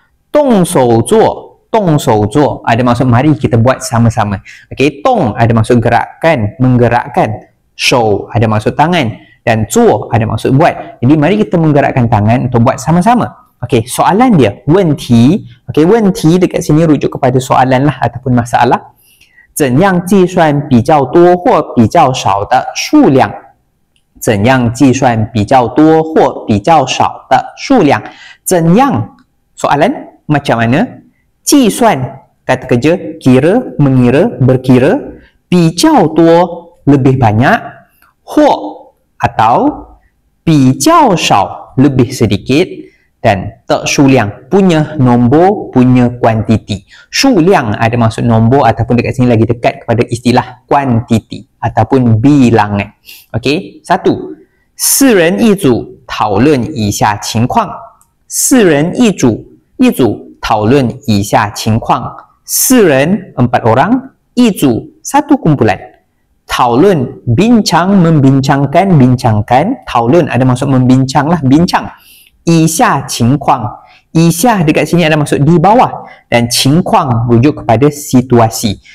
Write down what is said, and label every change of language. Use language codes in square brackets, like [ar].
[ms] Tong shou zuo ada maksud mari kita buat sama-sama. Okey, tong ada maksud gerakkan, menggerakkan. Shou ada maksud tangan, dan zuo ada maksud buat. Jadi mari kita menggerakkan tangan untuk buat sama-sama. Okey, soalan dia, wen ti. Okey, wen ti dekat sini rujuk kepada soalan lah ataupun masalah. [zh] 怎样计算比较多或比较少的数量？怎样计算比较多或比较少的数量？ [ms] 怎样？Soalan macam mana? 计算 kata kerja kira, mengira, berkira, 比较多 lebih banyak, 或 atau 比较少 lebih sedikit, dan tak syuliang punya nombor, punya kuantiti. Syuliang ada maksud nombor ataupun dekat sini lagi dekat kepada istilah kuantiti ataupun bilangan. Okey, 1. [zh] 四人一组讨论以下情况。四人一组，一组讨论以下情况。 [ms] 四人 4 orang, 一组 satu kumpulan. 讨论 bincang, membincangkan, bincangkan. 讨论ada maksud membincang lah, bincang. 以下情况，以下 dekat sini ada maksud di bawah, dan 情况 rujuk kepada situasi.